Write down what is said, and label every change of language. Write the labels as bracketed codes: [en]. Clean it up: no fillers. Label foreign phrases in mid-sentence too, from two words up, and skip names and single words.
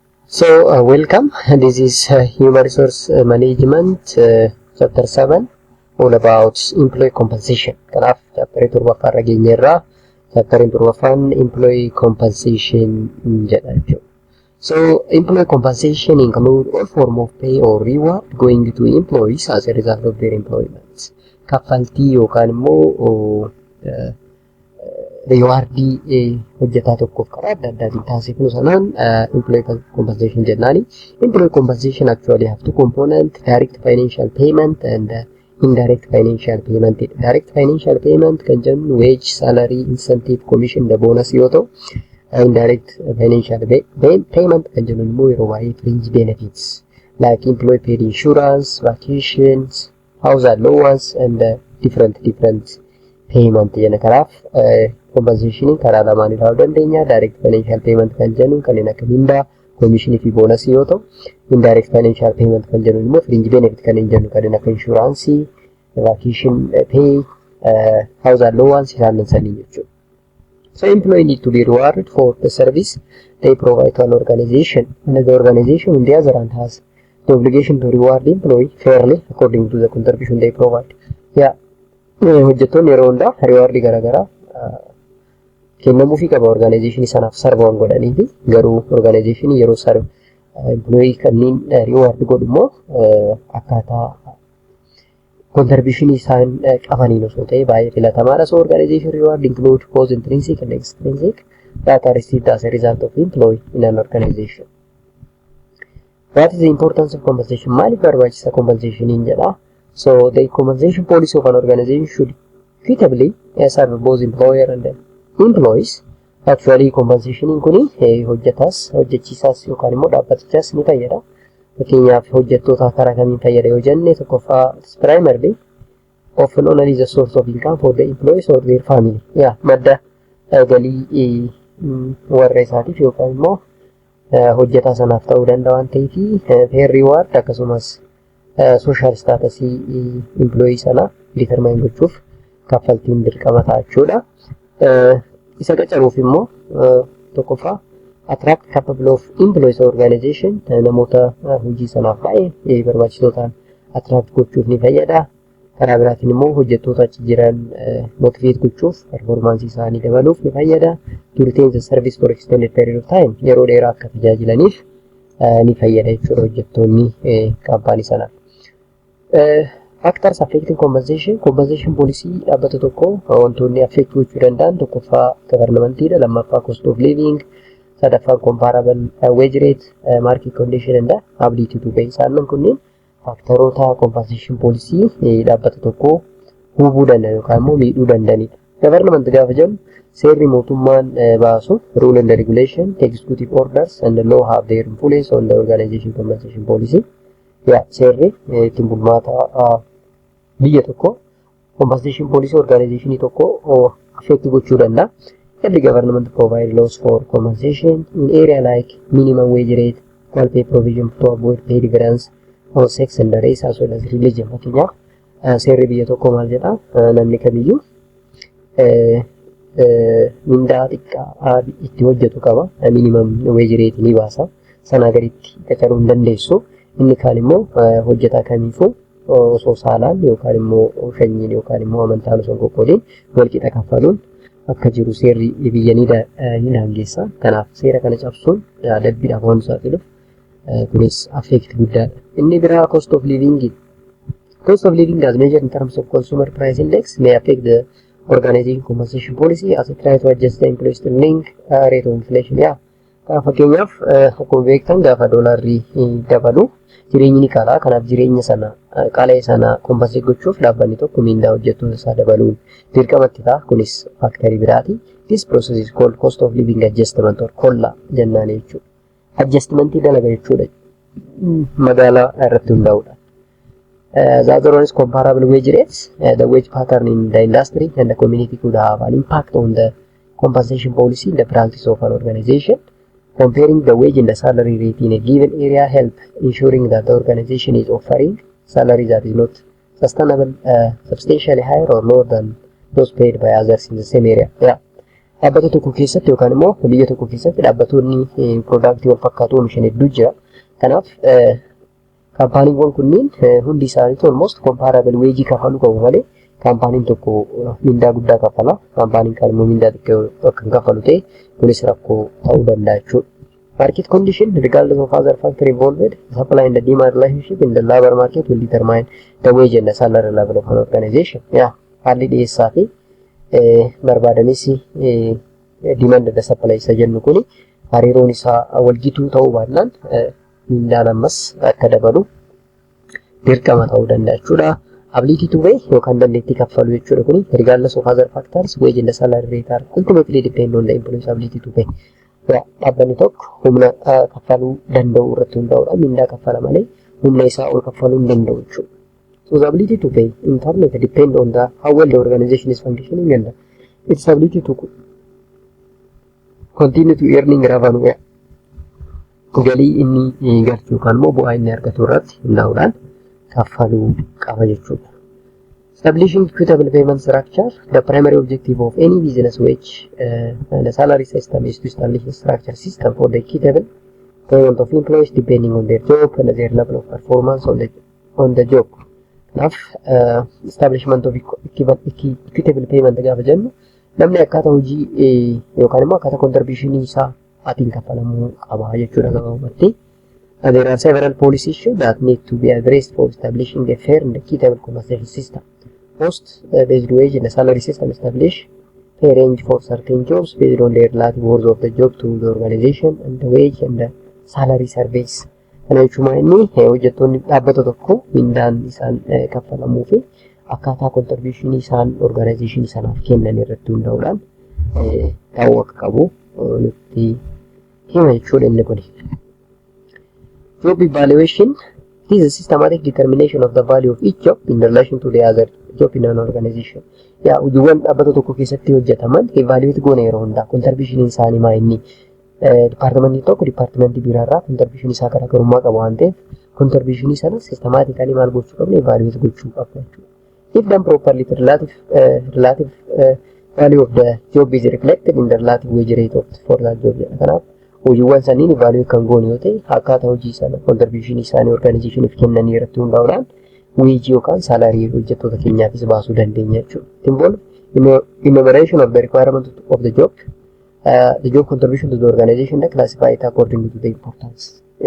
[en] Welcome. This is Human Resource Management, Chapter 7, all about employee compensation. [om] Kanaaf chapter torbaffaa irra geenyerra. Chapter torbaffaan [en] employee compensation [om] jedha jechuudha. [en] So employee compensation include all form of pay or reward going to employees as a result of their employment. [om] Kaffaltii yookaan immoo rewardii hojjetaa tokkoof karaa adda addaatiin taasifnu sanaan [en] employee compensation [om] jennaani. [en] Employee compensation actually have two components, direct financial payment and indirect financial payment. Direct financial payment [om] kan jennu [en] wage, salary, incentive, commission, the bonus [om] yoo ta'u, [en] indirect financial payment [om] kan jennu immoo yeroo baay'ee [en] fringe benefits like employee paid insurance, vacations, house allowance and different payment jenna. [om] Kanaaf compensation karaa lamaan ilaaluu dandeenya. [en] Direct financial payment [om] kan jennu kanneen akka mindaa, commission fi bonus yoo ta'u, [en] indirect financial payment [om] kan jennu immoo [en] fringe benefit [om] kanneen jennu kanneen akka insurance, [en] vacation pay, house allowance [om] isaan sanii jechuudha. [en] So employee need to be rewarded for the service they provide to an organization, and the organization on the other hand has the obligation to reward the employee fairly according to the contribution they provide. [om] Hojjettoonni yeroo hundaa rewardii garaagaraa kennamuufii qaba organization sanaaf sarba waan godhanii fi garuu organization yeroo sarba employee kanneen reward godhu immoo akkaataa contribution isaan qabaniin osoo ta'e baay'ee filatamaadha. [en] So organization reward include both intrinsic and extrinsic that are received as a result of employee in an organization. What is the importance of compensation? [om] Maaliif barbaachisa compensation jedha? [en] So the compensation policy of an organization should equitably serve both employer and employees. [om] Actually compensation kuni hojjetas hojjechiisas yookaan immoo dhaabbatichas ni fayyada. Fakkeenyaaf hojjettoota karaa kamiin fayyada yoo jenne tokkoffaa [en] primarily often only the source of income for the employees or their family. [om] Madda galii warra isaatiif yookaan immoo hojjetaa sanaaf ta'uu danda'a waan ta'eef [en] fair reward [om] akkasumas [en] social status employee [om] sana determine gochuuf kaffaltiin dirqama ta'a jechuudha. Isa qacaruuf immoo tokkoffaa [en] attract capable of employees organization [om] namoota hojii sanaaf baay'ee barbaachisoo ta'an attract gochuuf ni fayyada. Karaa biraatiin immoo hojjettoota achi jiran motivate gochuuf performance isaanii dabaluuf ni fayyada. [en] To retain the service for extended period of time [om] yeroo dheeraa akka tajaajilaniif ni fayyada jechuudha hojjettoonni kaampaanii sanaaf. [en] Factors affecting compensation policy [om] dhaabbata tokko wantoonni [en] affect [om] gochuu danda'an tokkoffaa governmentiidha, lammaffaa [en] cost of living, sadaffaa comparable wage rate, market condition and ability to pay. [om] Isaan kunneen faaktaroota [en] compensation policy [om] dhaabbata tokko hubuu danda'an yookaan immoo miidhuu danda'anidha. [en] Government [om] gaafa jennu seerri mootummaan baasu [en] rule and regulation, executive orders and the law have their influence on the organization compensation policy. [om] Seerri ittiin bulmaata biyya tokko [en] compensation policy organization [om] tokko affect gochuu danda'a. [en] Every government provide laws for compensation in area like minimum wage rate, equal pay provision to avoid pay difference on sex and race as well as religion. [om] Fakkeenyaaf seerri biyya tokko maal jedha? Namni kamiyyuu mindaa xiqqaa itti hojjetu qaba. [en] Minimum wage rate [om] ni baasa. Sanaa gaditti qacaruu hin dandeessu. Inni kaan immoo hojjetaa kamiifuu osoo saalaan yookaan immoo sanyiin yookaan immoo amantaan osoo qoqqoodiin walqixa kaffaluun akka jiru seerri biyya ni daangeessa. Kanaaf seera kana cabsuun dabbiidhaaf waan saaxiluuf kunis affect guddaadha. Inni biraa [en] cost of living. Cost of living as measured in terms of consumer price index may affect the organization compensation policy as it tries to adjust the employees to link rate of inflation. [om] Fakkeenyaaf akkuma beektan gaafa doolaarri dabalu jireenyi ni qaalaa. Kanaaf jireenya sana qaala'ee sana compensate gochuuf dhaabbanni tokko mindaa hojjettoota isaa dabaluun dirqamatti ta'a. Kunis faaktarii biraati. [en] This process is called cost of living adjustment or [om] kollaa jennaan jechuudha. Adjustmentii dalaga jechuudha. Magaalaa irratti hundaa'uudha. [en] The other one is comparable wage rates. The wage pattern in the industry and the community could have an impact on the compensation policy in the practice of an organization. Comparing the wage and the salary rate in a given area help ensuring that the organization is offering salary that is not sustainable, substantially higher or lower than those paid by others in the same area. [om] dhaabbata tokko keessatti yookaan immoo biyya tokko keessatti dhaabbattoonni piroodaaktii wal fakkaatu oomishan hedduu jira. Kanaaf kaampaaniiwwan kunniin hundi isaaniitu [en] almost comparable wage [om] kafaluu qabu malee kaampaaniin tokko mindaa guddaa kafala, kaampaaniin kaan immoo mindaa xiqqoo kan kafalu ta'e kunis rakkoo ta'uu danda'a jechuudha. [en] Market condition, regardless of other factor involved, supply and the demand relationship in the labor market will determine the wage and the salary level of an organization. [om] Haalli dhiyeessaa fi barbaadamisi [en] demand and the supply [om] isa jennu kuni hariiroon isaa walgituu ta'uu baannaan mindaan ammas akka dabalu dirqama ta'uu danda'a jechuudha. [en] Ability to pay [om] yookaan dandeettii kaffaluu jechuudha kuni [en] regardless of other factors, wage and the salary rate are ultimately depend on the employee's ability to pay. [om] Dhaabbanni tokko humna kaffaluu danda'u irratti hundaa'uudhaan mindaa kaffala malee humna isaa ol kaffaluu hin danda'u jechuudha. [en] So the ability to pay in turn depend on the how well the organization is functioning and its ability to continue to earning revenue. [om] Galii inni galchu yookaan immoo bu'aa inni argatu irratti hundaa'uudhaan kaffaluu qaba jechuudha. [en] Establishing equitable payment structure, the primary objective of any business wage and the salary system is to establish a structure system for the equitable payment of employees depending on their job and their level of performance on the job. [om] Kanaaf [en] establishment of equitable payment [om] gaafa jennu namni akkaataa hojii yookaan immoo akkaataa contribution isaa atiin kaffalamuu qaba jechuudha gabaabumatti. [en] And there are several policy issues that need to be addressed for establishing a fair and equitable compensation system. Post-based wage and the salary system establish a range for certain jobs based on their relative worth of the job to the organization and the wage and the salary surveys. [om] Kana jechuun inni hojjettoonni dhaabbata tokko mindaan isaan kaffalamuu fi akkaataa contribution isaan organization sanaaf kennan irratti hundaa'uudhaan ta'uu akka qabu nutti hima jechuudha inni kuni. [en] Job evaluation is a systematic determination of the value of each job in relation to the other job in an organization. [om] Hojiiwwan dhaabbata tokko keessatti hojjetaman evaluate goone yeroo hundaa contribution isaanii maa inni departmentii tokko departmentii biraarraa contribution isaa garaagarummaa qaba waan ta'eef contribution sana systematically maal gochuu qabna evaluate gochuu qabna jechuudha. [en] If done properly, the relative value of the job is reflected in the relative wage rate for that job. [om] Kanaaf hojiiwwan saniin evaluate kan goone yoo ta'e akkaataa hojii sana contribution isaanii organizationif kennanii irratti hundaa'uudhaan wage yookaan salary hojjettoota keenyaafis baasuu dandeenya jechuudha. [en] Involve enumeration of the requirement of the job contribution to the organization that classify it according to the importance.